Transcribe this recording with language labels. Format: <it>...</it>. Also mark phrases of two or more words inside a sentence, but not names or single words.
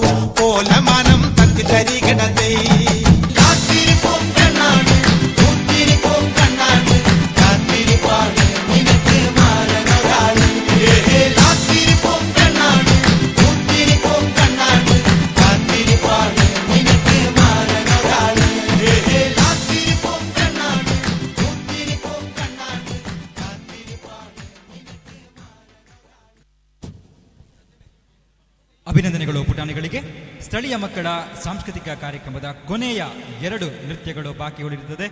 <ml>പോലെ മനം തത്തി തരികിടതേ കാത്തിരിപ്പും പെണ്ണാണ് പൂത്തിരിപ്പും കണ്ണാണ് കാത്തിരിപ്പാണ് നിനക്ക് മാറനൊരാള് കാത്തിരിപ്പും പെണ്ണാണ് പൂത്തിരിപ്പും കണ്ണാണ് കാത്തിരിപ്പാണ് നിനക്ക് മാറനൊരാള് കാത്തിരിപ്പും പെണ്ണാണ് പൂത്തിരിപ്പും കണ്ണാണ് കാത്തിരിപ്പാണ്</ml> <kn>ಅಭಿನಂದನೆಗಳು ಪುಟಾಣಿಗಳಿಗೆ. ಸ್ಥಳೀಯ ಮಕ್ಕಳ ಸಾಂಸ್ಕೃತಿಕ ಕಾರ್ಯಕ್ರಮದ ಕೊನೆಯ 2 ನೃತ್ಯಗಳು ಬಾಕಿ ಉಳಿದಿರುತ್ತದೆ.</kn>